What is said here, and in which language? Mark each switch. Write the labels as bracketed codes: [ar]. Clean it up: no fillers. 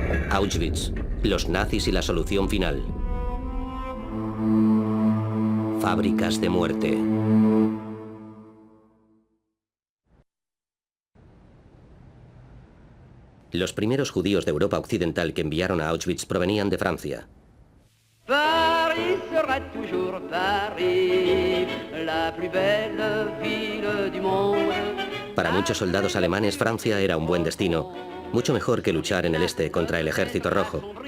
[es] Auschwitz, los nazis y la solución final. Fábricas de muerte. Los primeros judíos de Europa Occidental que enviaron a Auschwitz provenían de Francia. [fr] Paris sera toujours Paris, la plus belle ville du monde. [es] Para muchos soldados alemanes, Francia era un buen destino, mucho mejor que luchar en el este contra el Ejército Rojo.